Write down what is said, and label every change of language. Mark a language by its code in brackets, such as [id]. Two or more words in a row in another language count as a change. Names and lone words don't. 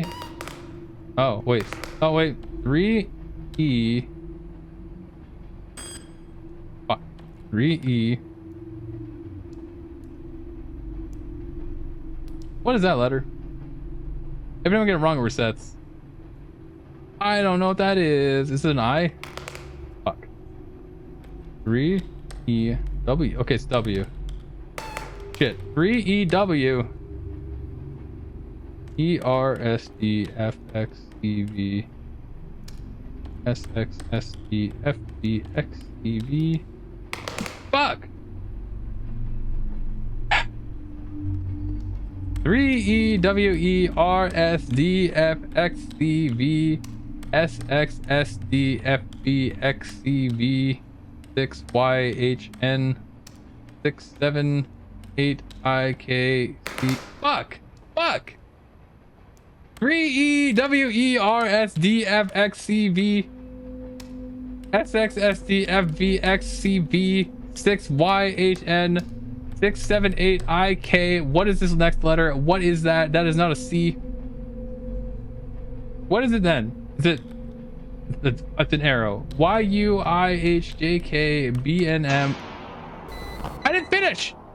[en] Oh wait. 3 E 3 E. What is that letter? If anyone get it wrong, it resets. I don't know what that is. Is it an I? Fuck. 3 E W. Okay, it's W. Shit. 3 E W. E R S D F X E V S X S E F D X E V. Fuck. 3 E W E R S D F X C V S X S D F B X C V 6 Y H N 6 7 8 I K C. Fuck. 3 E W E R S D F X C V S X S D F B X C V 6 Y H N 6 7 8 I K. What is this next letter? What is that? That is not a C. What is it then? Is it? It's an arrow. Y U I H J K B N M. I didn't finish.